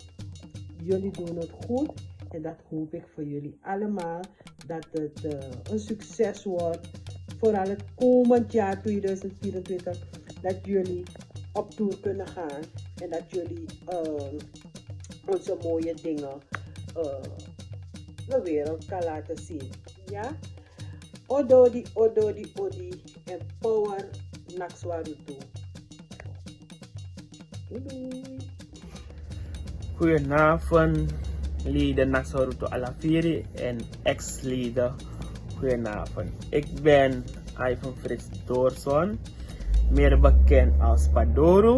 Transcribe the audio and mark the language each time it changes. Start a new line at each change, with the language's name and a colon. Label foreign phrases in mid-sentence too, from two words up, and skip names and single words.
Dutch: Jullie doen het goed en dat hoop ik voor jullie allemaal, dat het een succes wordt. Vooral het komend jaar 2024, dat jullie op tour kunnen gaan en dat jullie onze mooie dingen de wereld kan laten zien. Ja?
Sranan Tongo: Ododi, ododi, odi en power Naxwarutu.
Dutch: Doei. Goedenavond, leden Naxwarutu Alafiri en ex-leden. Goedenavond. Ik ben Ivan Frits Doorson, meer bekend als Padoro.